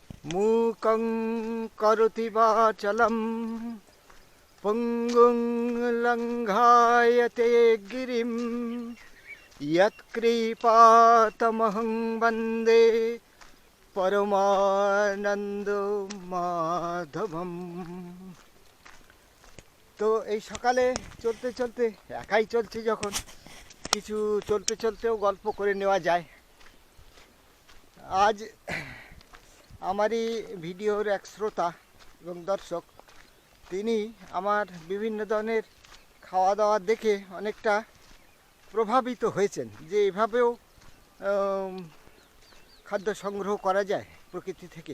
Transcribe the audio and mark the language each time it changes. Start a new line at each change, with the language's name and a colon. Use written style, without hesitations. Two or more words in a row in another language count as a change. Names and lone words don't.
Sanskrit: मूकं करोति वाचलं पङ्गुं लङ्घायते गिरिं यत्कृपातमहं वन्दे परमानन्दमाधवम्।
Bangla: তো এই সকালে চলতে চলতে একাই চলছি যখন কিছু চলতে চলতেও গল্প করে নেওয়া যায়। আজ আমারই ভিডিওর এক শ্রোতা এবং দর্শক, তিনি আমার বিভিন্ন ধরনের খাওয়া দাওয়া দেখে অনেকটা প্রভাবিত হয়েছেন যে এভাবেও খাদ্য সংগ্রহ করা যায় প্রকৃতি থেকে।